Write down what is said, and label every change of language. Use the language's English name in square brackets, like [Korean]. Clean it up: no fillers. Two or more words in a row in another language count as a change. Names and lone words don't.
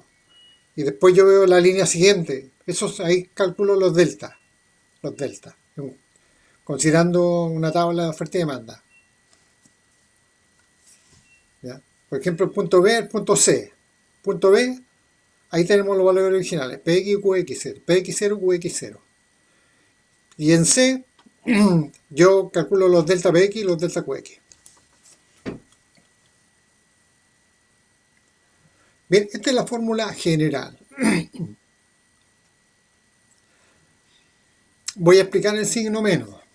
[Spanish] Y después yo veo la línea siguiente. Esos ahí calculo los deltas. Los deltas. Considerando una tabla de oferta y demanda. ¿Ya? Por ejemplo, el punto B, el punto C. Punto B, ahí tenemos los valores originales. PX y QX0. PX0 y QX0. Y en C, yo calculo los delta PX y los delta QX. Bien, esta es la fórmula general. Voy a explicar el signo menos.